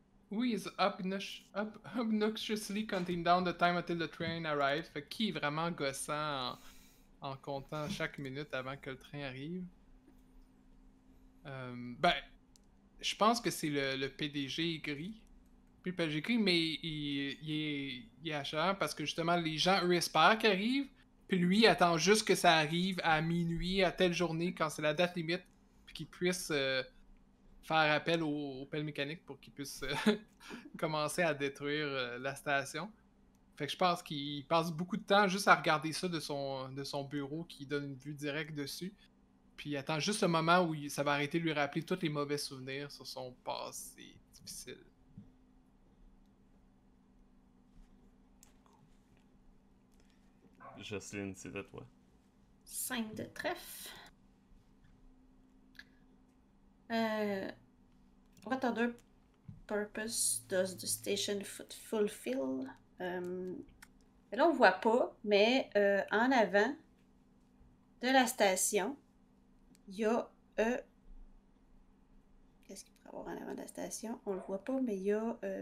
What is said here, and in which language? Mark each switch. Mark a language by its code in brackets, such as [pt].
[en] Who is obnoxiously counting down the time until the train arrives? [fr] Fait qui est vraiment gossant en comptant chaque minute avant que le train arrive? Ben, je pense que c'est le PDG gris. Puis le PDG gris, mais il est acharné parce que justement, les gens, eux, espèrent qu'il arrive. Puis lui, il attend juste que ça arrive à minuit, à telle journée, quand c'est la date limite. Puis qu'il puisse faire appel aux pelles mécaniques pour qu'il puisse commencer à détruire la station. Fait que je pense qu'il passe beaucoup de temps juste à regarder ça de son bureau qui donne une vue directe dessus. Puis il attend juste le moment où ça va arrêter de lui rappeler tous les mauvais souvenirs sur son passé difficile. Jocelyne, c'est à toi. 5 de trèfle. [en] What other purpose does the station fulfill? [fr] Là, on voit pas, mais en avant de la station, il y a... Qu'est-ce qu'il pourrait y avoir en avant de la station? On le voit pas, mais il y a...